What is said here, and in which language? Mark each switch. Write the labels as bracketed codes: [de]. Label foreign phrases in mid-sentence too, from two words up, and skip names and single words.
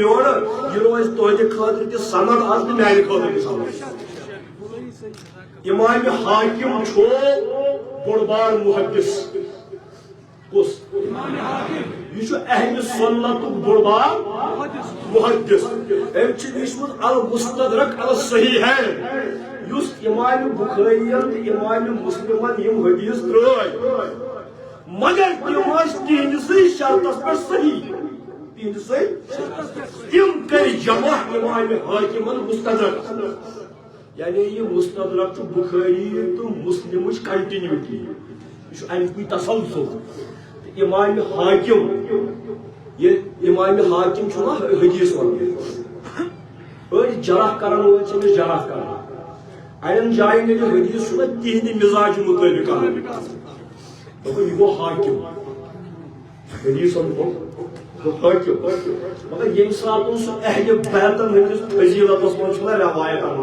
[ks] یورٕ یہِ روزِ تُہنٛدِ خٲطرٕ تہِ سند آز تہٕ میانہِ خٲطرٕ تہِ سند امام حاکم چھُ بوٚڑ بار محدث کُس یہ چھُ اہل سنتُک بوٚڑ بار محدث أمۍ چھُ لیٖچھمُت المستدرک علی الصحیحین یُس امام بخارین تہٕ امام مسلمن یِم حدیث ترٛٲے مگر تِم ٲسۍ تِہنٛدسٕے شرطس پٮ۪ٹھ صحیح تِہنٛدسٕے تِم کٔرۍ جمع امام حاکمن مستدرک یعنی یہ مستدرک چھُ بخاری تو مسلمٕچ کنٹینیوٹی یہ چھُ اَمِکُے تسلسل تہٕ امام حاکم یہ امام حاکم چھُ نا حدیث ونان أڑۍ جرح کرن وٲلۍ چھِ أمِس جرح کران اَڑٮ۪ن جاین ییٚلہِ حدیث چھُ نا تِہنٛدِ مزاجہِ مُطٲبق انان دوٚپُن یہِ گوٚو حاکم حدیثن گوٚو حاکم مگر ییٚمہِ ساتہٕ سُہ اہلِ بیتن ہٕنٛدِس فضیلتس منٛز چھُنہ روایت انان